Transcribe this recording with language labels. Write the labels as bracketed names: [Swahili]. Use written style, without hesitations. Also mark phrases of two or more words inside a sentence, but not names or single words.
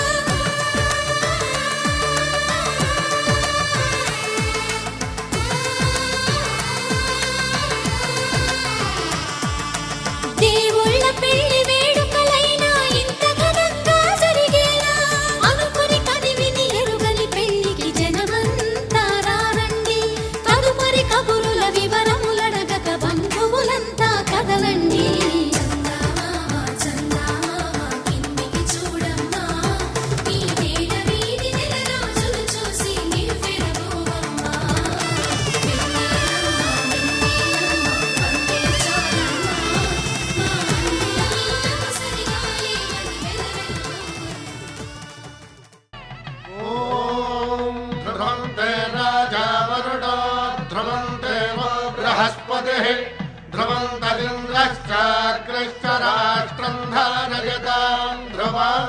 [Telugu] దేవుళ్ళ పెళ్లి వేడుకలైనా ఇంత ఘనంగా జరిగేలా అనుకుని కదివిని ఎరుగని పెళ్లికి జనమంతా రారండి తదుపరి కబురుల వివరములడగక బంధువులంతా కదలండి కిందికి చూడమ్మా ఈ వేళ వీధి నెల రోజులు చూసి నీవు విరబోవమ్మా [Sanskrit] ध्रुवन्ते राजा वरुणो ध्रुवन्ते वो बृहस्पतिः ध्रुवन्तदिन्द्रश्चाग्रश्च राष्ट्रं धारयतां ध्रुवम्